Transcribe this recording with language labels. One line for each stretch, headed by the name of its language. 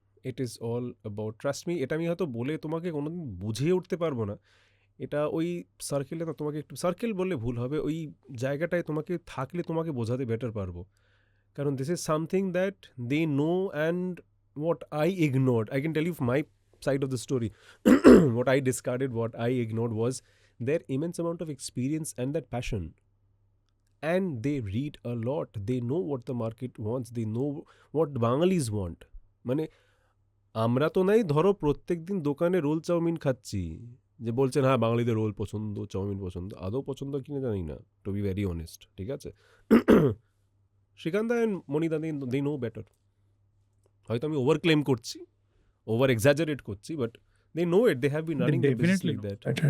English: it is all about, trust me,
Bangla: এটা আমি হয়তো বলে তোমাকে কোনোদিন বুঝিয়ে উঠতে পারবো না। এটা ওই সার্কেলে না, তোমাকে একটু সার্কেল বললে ভুল হবে, ওই জায়গাটায় তোমাকে থাকলে তোমাকে বোঝাতে বেটার পারবো।
English: কারণ this is something that they know and what I ignored. I can tell you my side of the story. What I discarded, what I ignored was their immense amount of experience and that passion. And they read a lot. They know what the market wants. They know what Bangalis want.
Bangla: মানে আমরা তো নাই ধরো প্রত্যেক দিন দোকানে role chowmein খাচ্ছি, যে বলছেন হ্যাঁ বাঙালিদের রোল পছন্দ, চাউমিন পছন্দ, আদৌ পছন্দ কিনা জানি না,
English: to be very honest,
Bangla: ঠিক আছে?
English: Srikanta and Monida they know better.
Bangla: হয়তো আমি ওভার ক্লেম করছি, ওভার এক্সাজারেট করছি,
English: But they know it, they have been running the business like that.